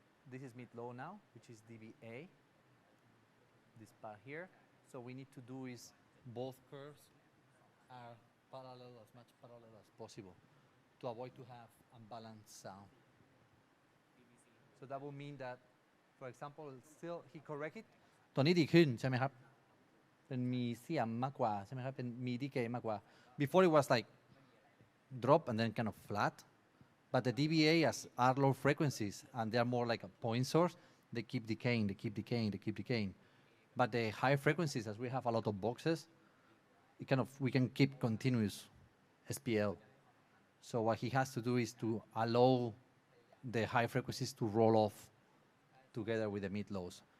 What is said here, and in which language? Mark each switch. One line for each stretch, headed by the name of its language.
English: This is mid-low now, which is dBA, this part here. So we need to do is both curves are parallel, as much parallel as possible, to avoid to have unbalanced sound. So that will mean that, for example, still he corrected
Thai: ตัวนี้ดีขึ้นใช่ไหมครับเป็นมีเสียงมากกว่าใช่ไหมครับเป็นมี decay มากกว่า
English: before it was like drop and then kind of flat But the DBA are low frequencies, and they are more like a point source. They keep decaying, they keep decaying, they keep decaying. But the high frequencies, as we have a lot of boxes, we can keep continuous SPL. So what he has to do is to allow the high frequencies to roll off together with the mid lows.